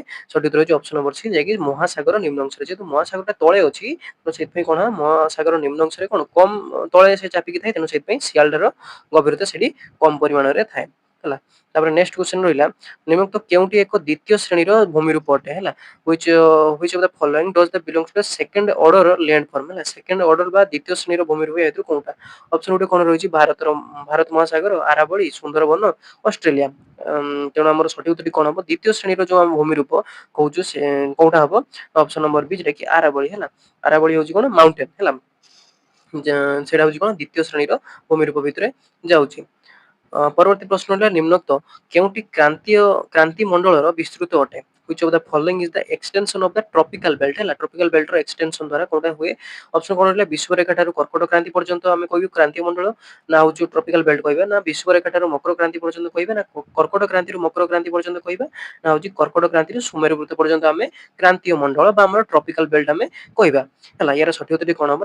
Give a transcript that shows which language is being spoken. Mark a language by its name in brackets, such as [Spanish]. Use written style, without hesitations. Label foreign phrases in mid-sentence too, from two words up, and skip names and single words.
[Odia] ସଠିକ ଉତ୍ତର ହେଉଛି [English] option number C, [Odia] ଯାଇକି ମହାସାଗର ନିମ୍ନ ଅଂଶରେ। ଯେହେତୁ ମହାସାଗରଟା ତଳେ ଅଛି, ତ ସେଥିପାଇଁ କଣ ମହାସାଗର ନିମ୍ନ ଅଂଶରେ କଣ କମ ତଳେ ସେ ଚାପିକି ଥାଏ। ତେଣୁ ସେଥିପାଇଁ ସିଆଲଟାର ଗଭୀରତା ସେଠି କମ ପରିମାଣରେ ଥାଏ ହେଲା। ତାପରେ [English] next question [Odia] ରହିଲା ନିମ୍ନୋକ୍ତ କେଉଁଟି ଏକ ଦ୍ୱିତୀୟ ଶ୍ରେଣୀର ଭୂମିରୂପ ଅଟେ ହେଲା। [English] which of the following does the belongs to the second order landform ହେଲା। second order [Odia] ବା ଦ୍ୱିତୀୟ ଶ୍ରେଣୀର ଭୂମିରୂପ ଏଥିରୁ କୋଉଟା? ଅପସନ ଗୋଟେ କଣ ରହିଛି? ଭାରତ ମହାସାଗର, ଆରାବଳୀ, ସୁନ୍ଦରବନ, ଅଷ୍ଟ୍ରେଲିଆ। ତେଣୁ ଆମର ସଠିକ ଉତ୍ତର କଣ ହବ? ଦ୍ୱିତୀୟ ଶ୍ରେଣୀର ଯୋଉ ଆମେ ଭୂମିରୂପ କହୁଛୁ ସେ କୋଉଟା ହବ? [English] option number B, [Odia] ଯେଟା କି ଆରାବଳୀ ହେଲା। ଆରାବଳୀ ହଉଛି କଣ? ମାଉଣ୍ଟେନ ହେଲା। ସେଇଟା ହଉଛି କଣ? ଦ୍ୱିତୀୟ ଶ୍ରେଣୀର ଭୂମିରୂପ ଭିତରେ ଯାଉଛି। ପରବର୍ତ୍ତୀ ପ୍ରଶ୍ନ ହେଲା ନିମ୍ନୋକ୍ତ କେଉଁଟି କ୍ରାନ୍ତି ମଣ୍ଡଳର ବିସ୍ତୃତ ଅଟେ? [English] which of the following is the extension of the tropical belt ହେଲା। tropical belt [Odia] ର extension ଦ୍ୱାରା କୋଉଟା ହୁଏ? ଅପସନ କଣ ରହିଲା? ବିଷୁବରେଖା ଠାରୁ କର୍କଟ କ୍ରାନ୍ତି ପର୍ଯ୍ୟନ୍ତ ଆମେ କହିବୁ କ୍ରାନ୍ତି ମଣ୍ଡଳ, ନା ହଉଛି [English] tropical belt [Odia] କହିବା, ନା ବିଷୁବରେଖା ଠାରୁ ମକର କ୍ରାନ୍ତି ପର୍ଯ୍ୟନ୍ତ କହିବା, ନା କର୍କଟ କ୍ରାନ୍ତିରୁ ମକର କ୍ରାନ୍ତି ପର୍ଯ୍ୟନ୍ତ କହିବା, ନା ହଉଛି କର୍କଟ କ୍ରାନ୍ତିରୁ ସୁମେରୁ ବୃତ୍ତ ପର୍ଯ୍ୟନ୍ତ ଆମେ କ୍ରାନ୍ତୀୟ ମଣ୍ଡଳ ବା ଆମର [English] tropical belt [Odia] ଆମେ କହିବା ହେଲା। ୟାର ସଠିକ ଉତ୍ତର କଣ ହବ?